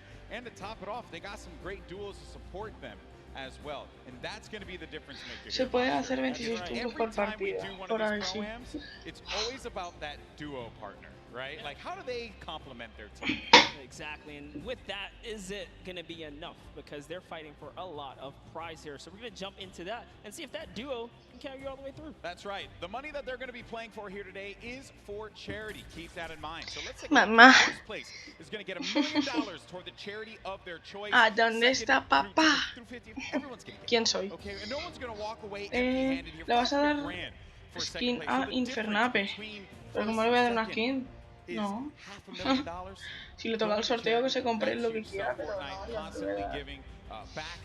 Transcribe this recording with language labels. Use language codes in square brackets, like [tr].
[en] And to top it off, they got some great duos to support them as well, and that's going to be the difference maker. [es] Se puede hacer 26 puntos por partida. Por ahí sí. [en] It's always about that duo partner, right? Like, how do they complement their team? Exactly, and with that, is it going to be enough? Because they're fighting for a lot of prize here. So we're going to jump into that and see if that duo can carry you all the way through. That's right. The money that they're going to be playing for here today is for charity. Keep that in mind. So let's take first place is going to get $1 million toward the charity of their choice. [es] ¿A dónde está papá? ¿Quién soy? [en] Okay, and no one's going to walk away empty-handed here. [es] ¿Le vas a dar skin a Infernape? ¿Pero cómo le voy a dar una skin? No. Si le toca el sorteo, que se compre lo que quiera, pero no, ya no le voy a dar.